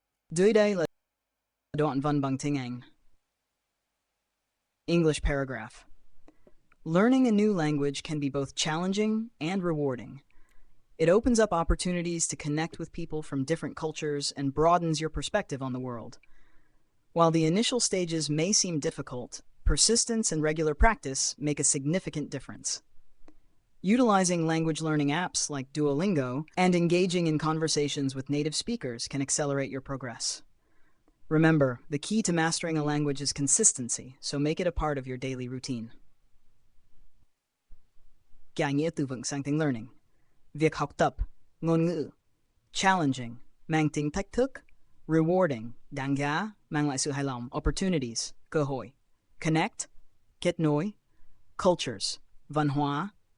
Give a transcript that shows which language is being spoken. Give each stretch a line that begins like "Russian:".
Vietnamese: Dưới đây là đoạn văn bằng tiếng Anh.
English: English paragraph. Learning a new language can be both challenging and rewarding. It opens up opportunities to connect with people from different cultures and broadens your perspective on the world. While the initial stages may seem difficult, persistence and regular practice make a significant difference. Utilizing language learning apps like Duolingo and engaging in conversations with native speakers can accelerate your progress. Remember, the key to mastering a language is consistency, so make it a part of your daily routine.
Vietnamese: Giải nghĩa từ vựng sang tiếng learning. Việc học tập, ngôn ngữ. Challenging, mang tính thách thức. Rewarding, đáng giá, mang lại sự hài lòng, opportunities, cơ hội. Connect, kết nối. Cultures, văn hóa.